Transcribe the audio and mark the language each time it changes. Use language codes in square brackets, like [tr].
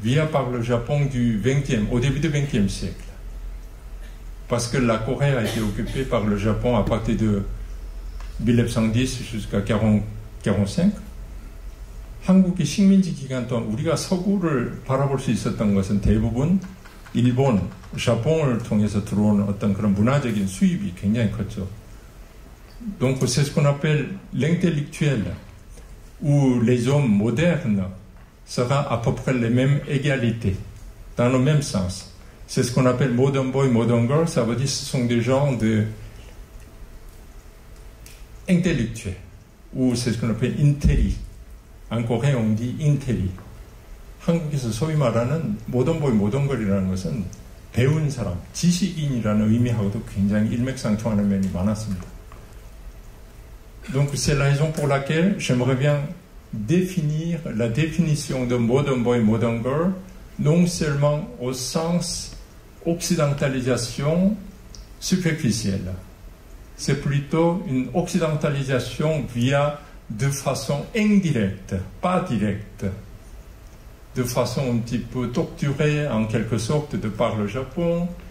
[fr] Par le Japon au début du XXe siècle. Parce que la Corée a été occupée par le Japon à partir de 1910 jusqu'à 1945. [ko] 한국의 식민지 기간 동안 우리가 서구를 바라볼 수 있었던 것은 대부분 일본, 샤폰을 통해서 들어오는 어떤 그런 문화적인 수입이 굉장히 컸죠. [fr] Donc c'est ce qu'on appelle l'intellectuel ou les hommes modernes sera à peu près les mêmes égalités, dans le même sens. C'est ce qu'on appelle modern boy, modern girl. Ça veut dire que ce sont des gens intellectuels. Ou c'est ce qu'on appelle intelli. En coréen, on dit intelli. [ko] 한국에서 소위 말하는 모던보이, 모던걸이라는 것은 배운 사람, 지식인이라는 의미하고도 굉장히 일맥상통하는 면이 많았습니다. [fr] Donc c'est la raison pour laquelle j'aimerais bien définir la définition de modern boy, modern girl, non seulement au sens occidentalisation superficielle. C'est plutôt une occidentalisation via de façon indirecte, pas directe, de façon un petit peu torturée en quelque sorte de par le Japon.